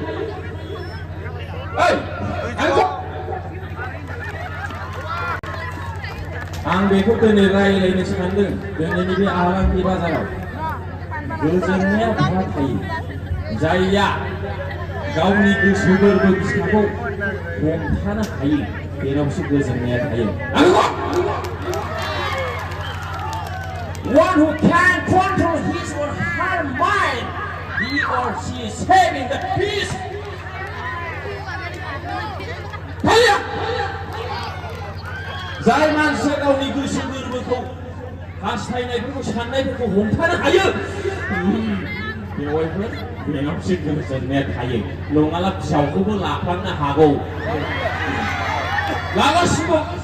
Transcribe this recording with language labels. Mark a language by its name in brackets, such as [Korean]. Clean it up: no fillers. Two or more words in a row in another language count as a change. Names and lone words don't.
[Bodo] आं बेखौ दिनै रायज्लायनो सानदों दिनैनि बे आलांगि बाजाराव गोजोननाया बहा थायो जायया गावनि गोसो गोरबो फिसाखौ हमथानो हायो बेनावसो गोजोननाया थायो [English] One who can control his or her mind, he or she is having the peace. [Bodo] जाय मानसिया गावनि गोसो गोरबोखौ हास्थायनायफोरखौ साननायफोरखौ हमथानो हायो बेवहायबो बेनावसो गोजोननाया थायो नङाब्ला फिसाखौबो लाफ्लांनो हागौ लागासिनो